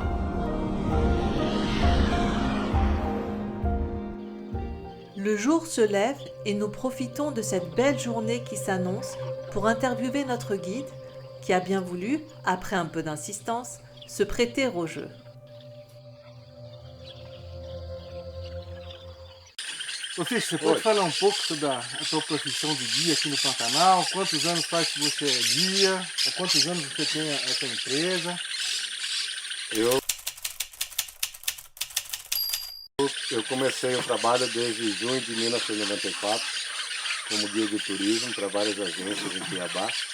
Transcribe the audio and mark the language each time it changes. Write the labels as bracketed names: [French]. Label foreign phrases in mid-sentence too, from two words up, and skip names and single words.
[French] Le jour se lève et nous profitons de cette belle journée qui s'annonce pour interviewer notre guide qui a bien voulu, après un peu d'insistance, se prêter au jeu. [Portuguese] Ô, Fisch, você pode falar um pouco sobre a sua profissão de guia aqui no Pantanal? Quantos anos faz que você é guia? Há quantos anos você tem essa empresa? Eu comecei o trabalho desde junho de 1994 como guia de turismo para várias agências em Cuiabá.